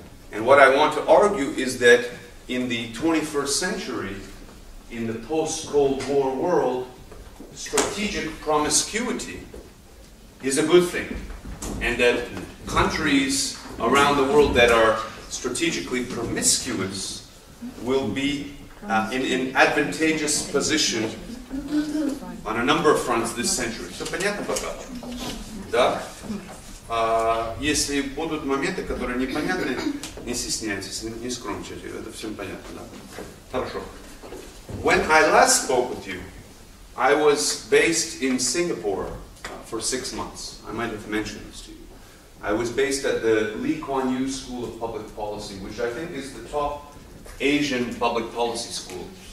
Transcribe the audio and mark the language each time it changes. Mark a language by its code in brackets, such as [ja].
[en] And what I want to argue is that in the 21st century, in the post-Cold War world, strategic promiscuity is a good thing. And that countries around the world that are strategically promiscuous will be in an advantageous position on a number of fronts this century. [ru] Все понятно пока? Да? Если будут моменты, которые непонятны, не стесняйтесь, не скромничайте, это всем понятно, да? Хорошо. [en] When I last spoke with you, I was based in Singapore for 6 months. I might have mentioned this to you. I was based at the Lee Kuan Yew School of Public Policy, which I think is the top Asian public policy school.